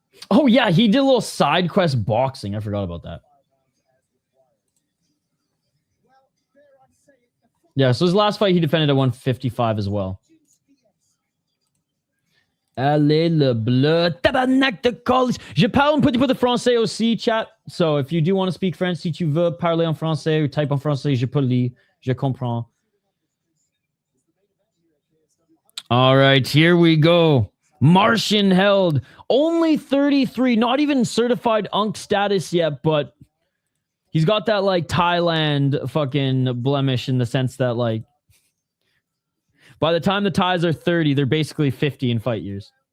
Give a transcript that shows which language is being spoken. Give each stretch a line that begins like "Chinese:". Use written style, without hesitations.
English: Oh, yeah, he did a little side quest boxing. I forgot about that. Yeah, so his last fight, he defended at 155 as well.
French: Allez le bleu, tabarnak de colis. Je parle un petit peu de français aussi, chat.
English: So if you do want to speak French,
French: si tu veux parler en français ou type en français, je peux lire, je comprends.
English: All right, here we go. Marcin Held, only 33, not even certified UNC status yet, but he's got that like Thailand fucking blemish in the sense that like by the time the Thais are 30, they're basically 50 in fight years.